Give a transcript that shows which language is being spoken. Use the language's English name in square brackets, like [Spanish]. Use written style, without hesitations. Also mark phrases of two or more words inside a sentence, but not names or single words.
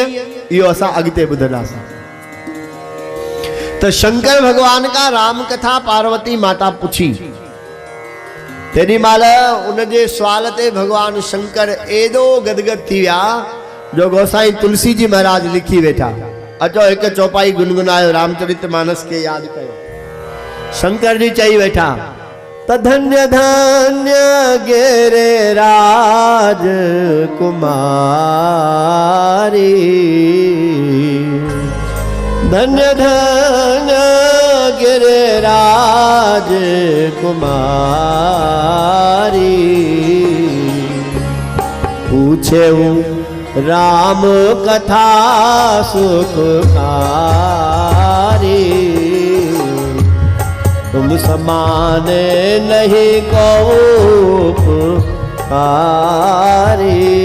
[Sindhi] इहो असां अॻिते ॿुधंदासीं। तो शंकर भगवान का राम कथा पार्वती माता पुछी, तेॾी महिल उनजे सवाल ते भगवान शंकर एॾो गदगद थी विया जो गोसाई तुलसी जी महाराज लिखी वेठा। अचो हिक चौपाई गुनगुनायो, रामचरित मानस के याद कयो। शंकर जी चई वेठा त [Awadhi] धन्य धन्य गिरिराज कुमारी, धन्य धन्य गिरिराज कुमारी, पूछे राम कथा सुखकारी, तुम समान नहीं को पुकारी।